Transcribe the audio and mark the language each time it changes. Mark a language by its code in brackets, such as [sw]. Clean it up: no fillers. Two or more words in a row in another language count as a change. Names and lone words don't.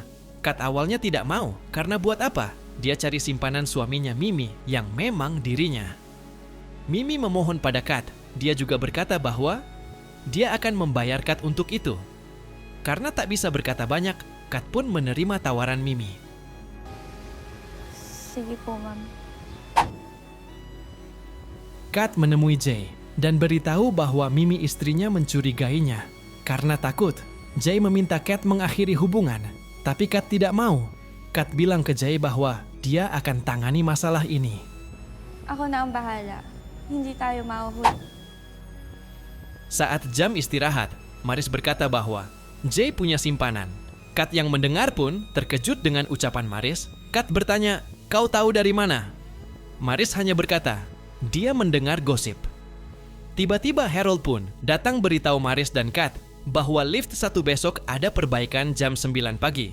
[id] Kat awalnya tidak mau, karena buat apa? Dia cari simpanan suaminya Mimi yang memang dirinya. Mimi memohon pada Kat. Dia juga berkata bahwa dia akan membayar Kat untuk itu. Karena tak bisa berkata banyak, Kat pun menerima tawaran Mimi. [tl] Sige po, ma'am. [id] Kat menemui Jay dan beritahu bahwa Mimi istrinya mencurigainya. Karena takut, Jay meminta Kat mengakhiri hubungan, tapi Kat tidak mau. Kat bilang ke Jay bahwa dia akan tangani masalah ini. [tl] Ako na ang bahala. Hindi tayo mahuhuli. [id] Saat jam istirahat, Maris berkata bahwa Jay punya simpanan. Kat yang mendengar pun terkejut dengan ucapan Maris. Kat bertanya, "Kau tahu dari mana?" Maris hanya berkata, dia mendengar gosip. Tiba-tiba Harold pun datang beritahu Maris dan Kat bahwa lift 1 besok ada perbaikan jam 9 pagi.